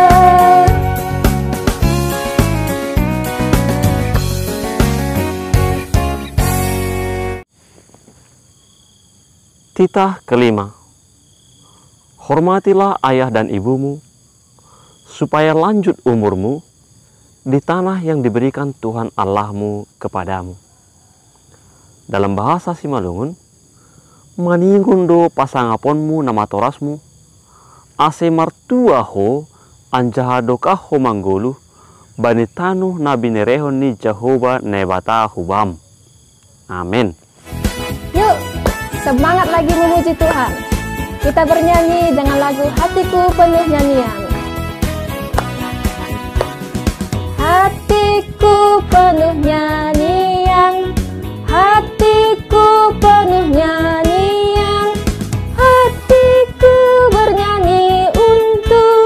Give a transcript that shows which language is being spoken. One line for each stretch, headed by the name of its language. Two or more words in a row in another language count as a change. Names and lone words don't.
Indonesian: Titah kelima. Hormatilah ayah dan ibumu, supaya lanjut umurmu di tanah yang diberikan Tuhan Allahmu kepadamu. Dalam bahasa Simalungun,
Batak Simalungun: maningundo pasangaponmu nama torasmu, ase martuaho anjahadokaho manggolu, banitanu nabinerehon ni Jehovah nebata hubam.
Indonesian: Amin. Yuk, semangat lagi memuji Tuhan. Kita bernyanyi dengan lagu Hatiku Penuh Nyanyian. Hatiku penuh nyanyian, hatiku penuh nyanyian, hatiku bernyanyi untuk